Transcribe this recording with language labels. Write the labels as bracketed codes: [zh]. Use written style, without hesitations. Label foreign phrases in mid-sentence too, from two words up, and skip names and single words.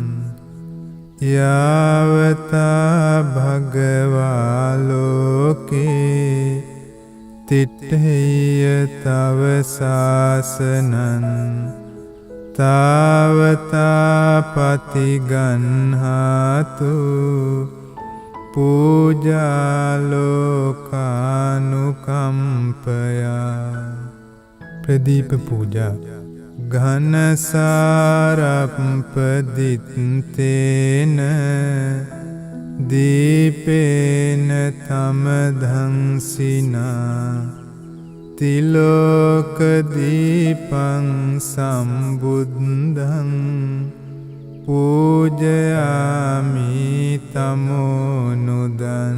[pi] යාවතා භගවා ලෝකේ තිට්ඨේය තව සාසනං තාවතා පතිගන්හාතු පූජාලෝකානුකම්පයා. [si] ප්‍රදීප පූජා. [pi] ඝනසාරප්පදිත්තේන දීපේන තමධංසිනා තිලෝකදීපං සම්බුද්ධං පූජයාමි තමෝනුදන්.